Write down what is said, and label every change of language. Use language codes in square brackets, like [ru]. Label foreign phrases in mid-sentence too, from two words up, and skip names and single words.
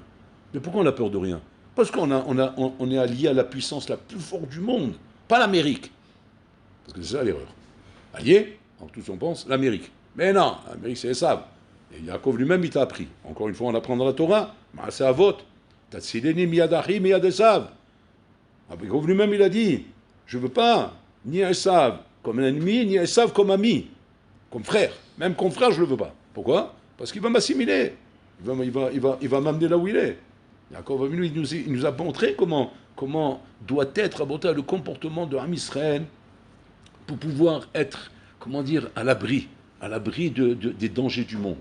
[fr] Mais pourquoi on a peur de rien? Parce qu'on est allié à la puissance la plus forte du monde. Pas l'Amérique. Parce que c'est ça l'erreur. Allié, en tous on pense, l'Amérique. Mais non, l'Amérique c'est Esav. Et Yaakov lui-même il t'a appris. Encore une fois, on apprend dans la Torah, c'est à vote. [he] Tatsileni miyadachi miyad Esav. [fr] Yaakov lui-même il a dit, je ne veux pas ni Esav comme un ennemi, ni Esav comme ami, comme frère. Même comme frère, je ne le veux pas. Pourquoi? Parce qu'il va m'assimiler. Il va m'amener là où il est. Yaakov Avinu, il nous a montré comment doit être le comportement de [he] Am Israël [fr] pour pouvoir être, comment dire, à l'abri des dangers du monde.